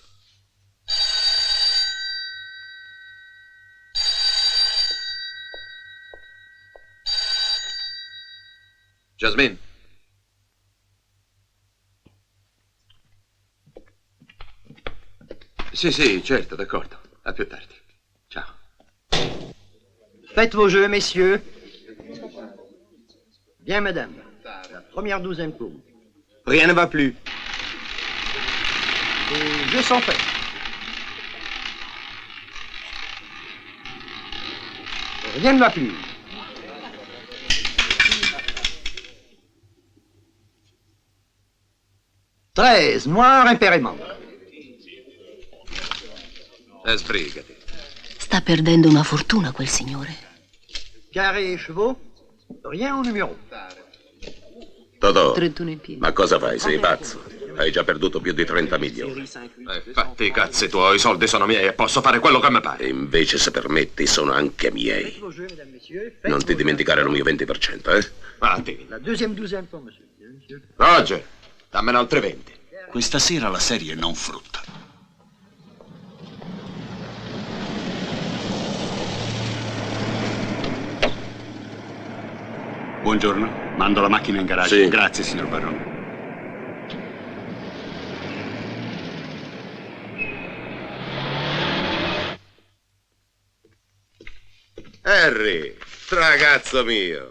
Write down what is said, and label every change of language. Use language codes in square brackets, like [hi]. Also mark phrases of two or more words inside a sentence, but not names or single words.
[it] Jasmine. Sì, certo, d'accordo. A più tardi. Ciao. [fr] Faites vos jeux, messieurs. Bien, madame. La première douzaine pour vous. Rien ne va plus. Les jeux sont faits. Rien ne va plus. Treize, noir, impérément. [it] Sbrigati. Sta perdendo una fortuna quel signore. [fr] Carré et chevaux, rien au numéro. [it] Totò, 31 in piedi. ma cosa fai? Sei pazzo? Hai già perduto più di 30 milioni. Fatti i cazzi tuoi, i soldi sono miei e posso fare quello che mi pare. E invece, se permetti, sono anche miei. Non ti dimenticare il mio 20%, eh? Fatti. [fr] La deuxième douzaine pour monsieur. [it] Roger, dammene altri 20. Questa sera la serie non frutta. Buongiorno, mando la macchina in garage. Sì. Grazie, signor Barone. Harry, ragazzo mio.